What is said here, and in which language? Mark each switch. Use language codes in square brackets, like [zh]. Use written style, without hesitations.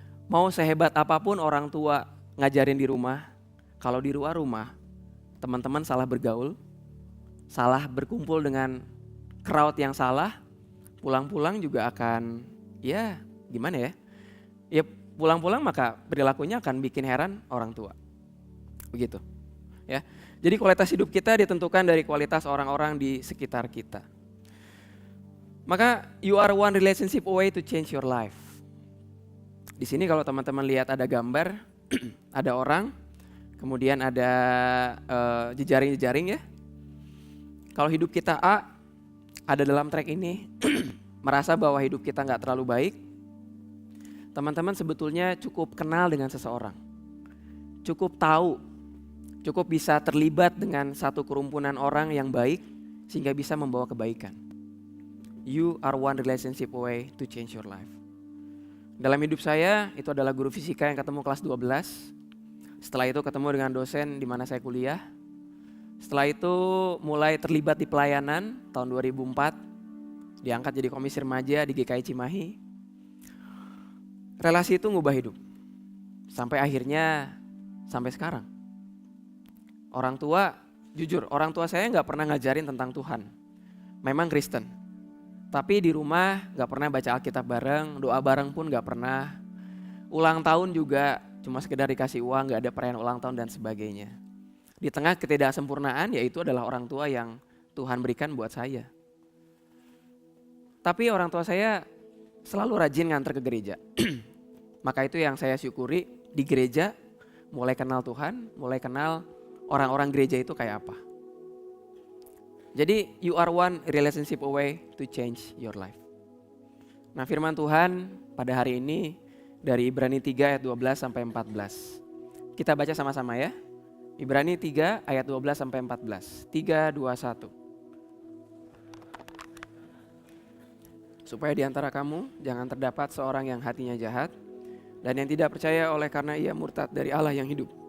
[id] Mau sehebat apapun orang tua ngajarin di rumah, kalau di luar rumah teman-teman salah bergaul, salah berkumpul dengan crowd yang salah, pulang-pulang juga akan ya gimana ya? Ya pulang-pulang maka perilakunya akan bikin heran orang tua. Begitu. Ya. Jadi kualitas hidup kita ditentukan dari kualitas orang-orang di sekitar kita. [en] Maka you are one relationship away to change your life. [id] Di sini kalau teman-teman lihat ada gambar, ada orang, kemudian ada jejaring-jejaring ya. Kalau hidup kita A, ada dalam track ini, merasa bahwa hidup kita gak terlalu baik, teman-teman sebetulnya cukup kenal dengan seseorang. Cukup tahu, cukup bisa terlibat dengan satu kerumpunan orang yang baik sehingga bisa membawa kebaikan. [en] You are one relationship away to change your life. [id] Dalam hidup saya, itu adalah guru fisika yang ketemu kelas 12. Setelah itu ketemu dengan dosen di mana saya kuliah. Setelah itu mulai terlibat di pelayanan tahun 2004. Diangkat jadi komisi remaja di GKI Cimahi. Relasi itu ngubah hidup. Sampai akhirnya, sampai sekarang. Orang tua, jujur orang tua saya gak pernah ngajarin tentang Tuhan. Memang Kristen. Tapi di rumah gak pernah baca Alkitab bareng, doa bareng pun gak pernah. Ulang tahun juga cuma sekedar dikasih uang, gak ada perayaan ulang tahun dan sebagainya. Di tengah ketidaksempurnaan yaitu adalah orang tua yang Tuhan berikan buat saya. Tapi orang tua saya selalu rajin nganter ke gereja. Maka itu yang saya syukuri, di gereja mulai kenal Tuhan, mulai kenal orang-orang gereja itu kayak apa. [en] Jadi you are one relationship away to change your life. [id] Nah firman Tuhan pada hari ini dari Ibrani 3 ayat 12 sampai 14. Kita baca sama-sama ya. Ibrani 3 ayat 12 sampai 14. 3, 2, 1. Supaya di antara kamu jangan terdapat seorang yang hatinya jahat dan yang tidak percaya oleh karena ia murtad dari Allah yang hidup.